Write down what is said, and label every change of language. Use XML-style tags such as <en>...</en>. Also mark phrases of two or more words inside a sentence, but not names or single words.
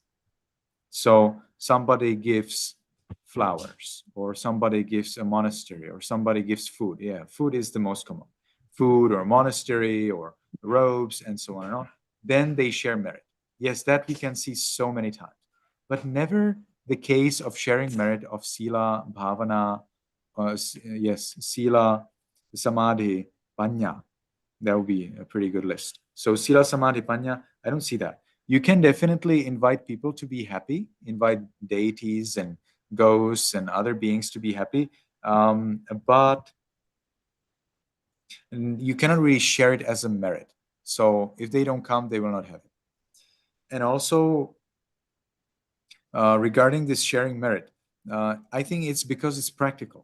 <en>So somebody gives flowers, or somebody gives a monastery, or somebody gives food. Yeah, food is the most common. Food or monastery or robes and so on and on. Then they share merit. Yes, that we can see so many times. But never the case of sharing merit of</en> <pi>sila, bhavana, sila, samadhi, panya.</pi> <en>That would be a pretty good list. So</en> <pi>sila, samadhi, panya,</pi> <en>I don't see that. You can definitely invite people to be happy, invite deities and ghosts and other beings to be happy, but you cannot really share it as a merit. So if they don't come, they will not have it. And also, regarding this sharing merit, I think it's because it's practical.</en>